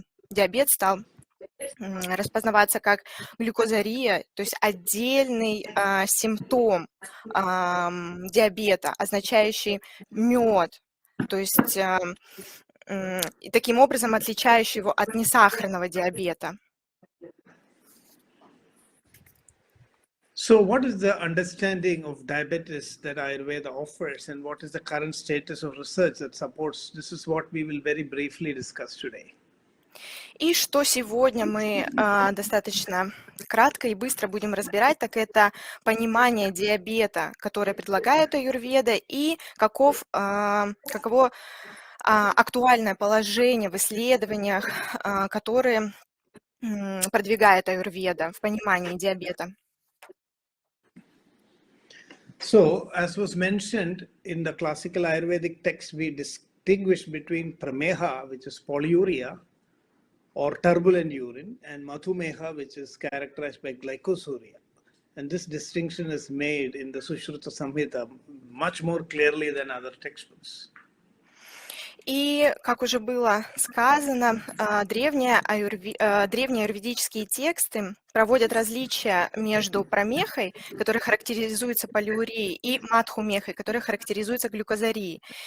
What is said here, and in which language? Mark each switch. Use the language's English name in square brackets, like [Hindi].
[Russian] диабет стал распознаваться как глюкозария, то есть отдельный симптом диабета, означающий мед, то есть и таким образом отличающий его от несахарного диабета. [English] So what is the understanding of diabetes that Ayurveda offers, and what is the current status of research that supports? This is what we will very briefly discuss today. [Russian] И что сегодня мы достаточно кратко и быстро будем разбирать, так это понимание диабета, которое предлагает Аюрведа, и каково актуальное положение в исследованиях, которые продвигает Аюрведа в понимании диабета. [English] So, as was mentioned in the classical Ayurvedic text, we distinguish between Prameja, which is polyuria or turbulent urine, and Madhumeha, which is characterized by glycosuria. And this distinction is made in the Sushruta Samhita much more clearly than other textbooks. [Russian] И, как уже было сказано, древние аюрведические тексты проводят различия между прамехой, которая характеризуется полиурией, и матхумехой, которая характеризуется глюкозарией.